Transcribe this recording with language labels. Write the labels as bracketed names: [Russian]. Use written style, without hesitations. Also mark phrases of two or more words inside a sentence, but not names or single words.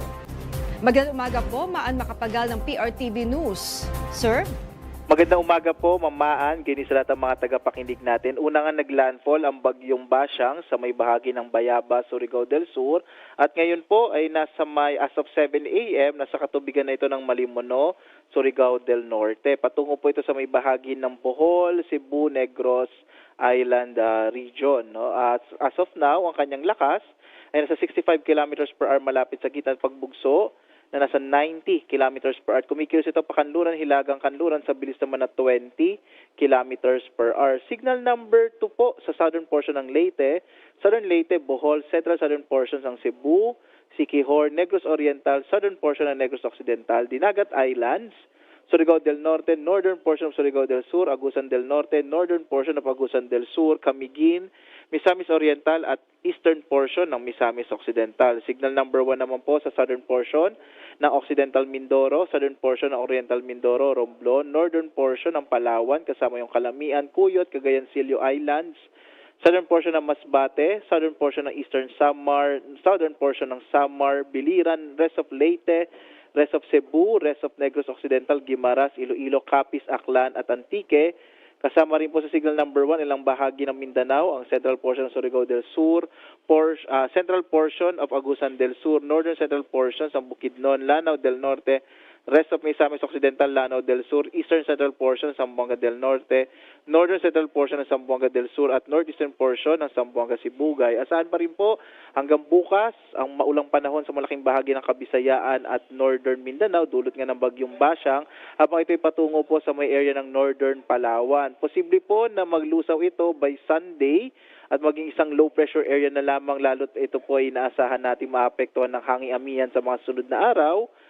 [Filipino] Magandang umaga po, Maan Makapagal ng PRTV News. Sir? Magandang umaga po, Mamaan, ginis sa lahat ng mga tagapakinig natin. Una nga naglandfall ang bagyong Basyang sa may bahagi ng Bayaba, Surigao del Sur. At ngayon po ay nasa may [English] as of 7 a.m. [Filipino] nasa katubigan na ito ng Malimono, Surigao del Norte. Patungo po ito sa may bahagi ng Bohol, Cebu, Negros Island region. No? [English] As of now, [Filipino] ang kanyang lakas ay nasa 65 [English] kilometers per hour [Filipino] malapit sa gitna ng pagbugso na nasa 90 [English] kilometers per hour. [Filipino] Kumikilos ito pa Kanluran, Hilagang Kanluran sa bilis naman na 20 [English] kilometers per hour. Signal number [Filipino] 2 po sa [English] southern portion [Filipino] ng Leyte, southern Leyte, Bohol, [English] central southern portions ng Cebu, Siquijor, Negros Oriental, southern portion ng Negros Occidental, Dinagat Islands, Surigao del Norte, northern portion of Surigao del Sur, Agusan del Norte, northern portion of Agusan del Sur, Camiguin, Misamis Oriental at eastern portion ng Misamis Occidental. Signal number [Filipino] 1 naman po sa [English] southern portion [Filipino] ng Occidental Mindoro, [English] southern portion [Filipino] ng Oriental Mindoro, Romblon, [English] northern portion [Filipino] ng Palawan kasama yung Calamian, Cuyot, Cagayan Silio Islands, [English] southern portion [Filipino] ng Masbate, [English] southern portion [Filipino] ng Eastern Samar, [English] southern portion [Filipino] ng Samar, Biliran, [English] rest of Leyte, rest of Cebu, rest of Negros Occidental, Guimaras, Iloilo, Capiz, Aklan at Antique. [Filipino] Kasama rin po sa [English] signal number [Filipino] 1 ilang bahagi ng Mindanao, ang [English] central portion [Filipino] ng Surigao del Sur, [English] central portion of Agusan del Sur, northern central portions ng Bukidnon, Lanao del Norte, rest of Misamis Occidental, Lanao del Sur, eastern central portion ng Zamboanga del Norte, northern central portion ng Zamboanga del Sur at northeastern portion ng Zamboanga Sibugay. [Filipino] Asahan pa rin po hanggang bukas ang maulang panahon sa malaking bahagi ng Kabisayaan at northern Mindanao dulot nga ng bagyong Basyang habang ito'y patungo po sa may area ng northern Palawan. Posible po na maglusaw ito [English] by Sunday [Filipino] at maging isang [English] low pressure area [Filipino] na lamang lalo't ito po ay inaasahan natin maapektuhan ng hanging amihan sa mga sunod na araw.